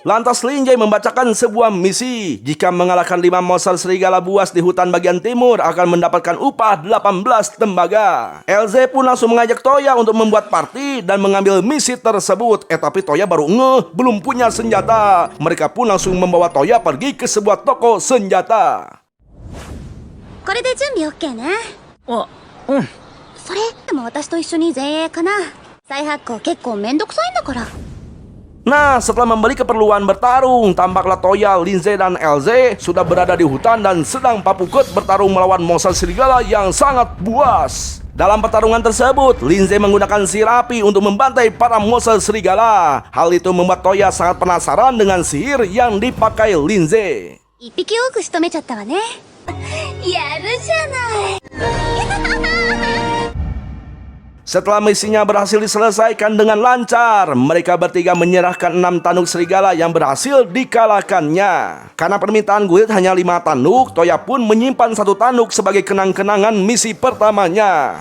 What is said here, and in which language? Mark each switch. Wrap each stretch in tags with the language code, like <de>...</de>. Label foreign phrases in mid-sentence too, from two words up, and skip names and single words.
<id>Lantas Linje membacakan sebuah misi. Jika mengalahkan 5 monster serigala buas di hutan bagian timur akan mendapatkan upah 18 tembaga. LZ pun langsung mengajak Toya untuk membuat party dan mengambil misi tersebut. Tapi Toya baru belum punya senjata. Mereka pun langsung membawa Toya pergi ke sebuah toko senjata.</id> <ja>これで準備 OK ね。それでも私と一緒に前衛かな。再発行結構めんどくさいんだから。</ja> <id>Nah, setelah membeli keperluan bertarung, tampaklah Toya, Linze, dan LZ sudah berada di hutan dan sedang papukut bertarung melawan monster serigala yang sangat buas. Dalam pertarungan tersebut, Linze menggunakan sihir api untuk membantai para monster serigala. Hal itu membuat Toya sangat penasaran dengan sihir yang dipakai Linze.</id> <ja>一匹多く仕留めちゃったわね。やるじゃない。</ja> <id>Setelah misinya berhasil diselesaikan dengan lancar, mereka bertiga menyerahkan 6 tanduk serigala yang berhasil dikalahkannya. Karena permintaan guild hanya 5 tanduk, Toya pun menyimpan 1 tanduk sebagai kenang-kenangan misi pertamanya.</id>